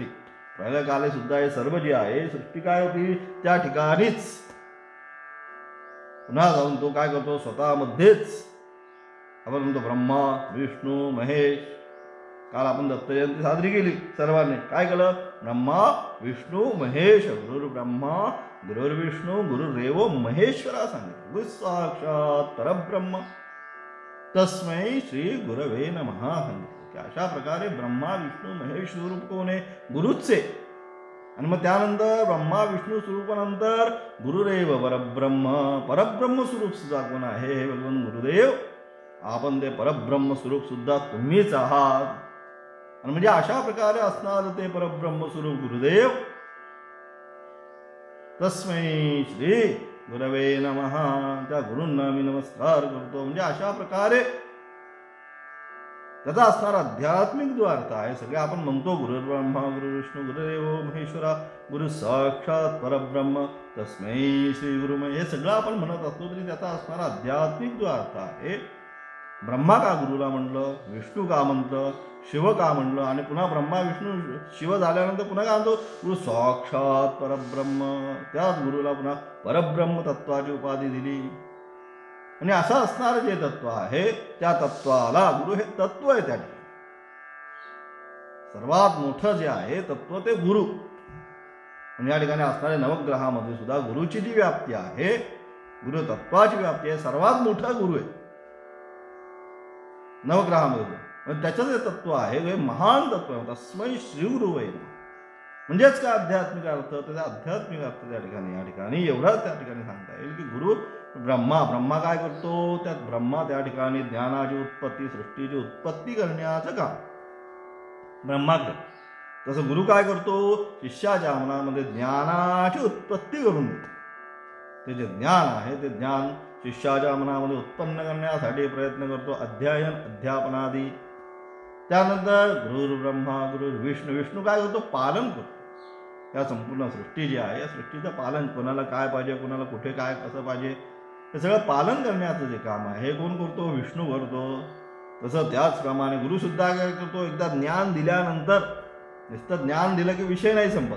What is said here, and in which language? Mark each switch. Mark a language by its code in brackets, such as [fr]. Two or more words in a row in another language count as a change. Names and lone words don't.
[mr] प्रलय काले सुद्धा हे सर्व जे आहे सृष्टी काय होती, त्या ठिकाणीच पुन्हा जाऊन तो काय करतो, स्वतःमध्येच. आपण म्हणतो ब्रह्मा विष्णू महेश. काल आपण दत्त जयंती साजरी केली सर्वांनी. काय केलं, [sa] ब्रह्मा विष्णू महेश, गुरुर्ब्रह्मा गुरुर्विष्णू गुरुरेव महेश्वरा सांगितलं. गुरु साक्षात परब्रह्म तस्मै श्री गुरवे नमः सांगितलं. [mr] की अशा प्रकारे ब्रह्मा विष्णू महेश स्वरूप कोण आहे, गुरुच आहे. आणि मग त्यानंतर ब्रह्मा विष्णू स्वरूपानंतर [sa] गुरुरेव परब्रह्म, [mr] परब्रह्म स्वरूप सुद्धा कोण आहे, हे भगवान गुरुदेव. आपण ते परब्रह्म स्वरूप सुद्धा तुम्हीच आहात. आणि म्हणजे अशा प्रकारे असणार ते परब्रह्म स्वरूप गुरुदेव. [sa] तस्मै श्री गुरवे नमः, [mr] त्या गुरूंना मी नमस्कार करतो. म्हणजे अशा प्रकारे त्याचा असणारा आध्यात्मिक जो अर्थ आहे, सगळे आपण म्हणतो [sa] गुरुर्ब्रह्मा गुरुविष्णू गुरुदेव महेश्वरा गुरु साक्षात परब्रह्म तस्मै श्री गुरुमय, [mr] हे सगळं आपण म्हणत असतो तरी त्याचा असणारा आध्यात्मिक जो अर्थ आहे, ब्रह्मा का गुरुला म्हणलं, विष्णू का म्हटलं, शिव का म्हणलं, आणि पुन्हा ब्रह्मा विष्णू शिव झाल्यानंतर पुन्हा काय म्हणतो, [sa] गुरु साक्षात परब्रह्म. [mr] त्याच गुरुला पुन्हा परब्रह्म तत्वाची उपाधी दिली. म्हणजे असं असणारं जे तत्व आहे त्या तत्वाला गुरु हे तत्व आहे. त्या ठिकाणी सर्वात मोठं जे आहे तत्व ते गुरु. म्हणजे या ठिकाणी असणाऱ्या नवग्रहामध्ये सुद्धा गुरुची जी व्याप्ती आहे, गुरु तत्वाची व्याप्ती आहे, सर्वात मोठा गुरु आहे नवग्रहामध्ये. त्याचं जे तत्व आहे हे महान तत्व आहे. [sa] तस्मै श्री गुरुवे नमः. [mr] म्हणजेच काय आध्यात्मिक अर्थ, त्याचा आध्यात्मिक अर्थ त्या ठिकाणी एवढाच त्या ठिकाणी सांगता येईल की गुरु ब्रह्मा काय करतो, त्यात ब्रह्मा त्या ठिकाणी ज्ञानाची उत्पत्ती, सृष्टीची उत्पत्ती करण्याचं काम ब्रह्मा करतो. तसं गुरु काय करतो, शिष्याच्या मनामध्ये ज्ञानाची उत्पत्ती करून देतो. ते जे ज्ञान आहे ते ज्ञान शिष्याच्या मनामध्ये उत्पन्न करण्यासाठी प्रयत्न करतो, अध्ययन अध्यापनादी. [sa] त्यानंतर गुरुर्ब्रह्मा गुरुर्विष्णू, [mr] विष्णू काय करतो, पालन करतो. या संपूर्ण सृष्टी जी आहे या सृष्टीचं पालन, कोणाला काय पाहिजे, कोणाला कुठे काय कसं पाहिजे, हे सगळं पालन करण्याचं जे काम आहे हे कोण करतो, विष्णू करतो. तसं त्याचप्रमाणे गुरुसुद्धा काय करतो, एकदा ज्ञान दिल्यानंतर नुसतं ज्ञान दिलं की विषय नाही संपत.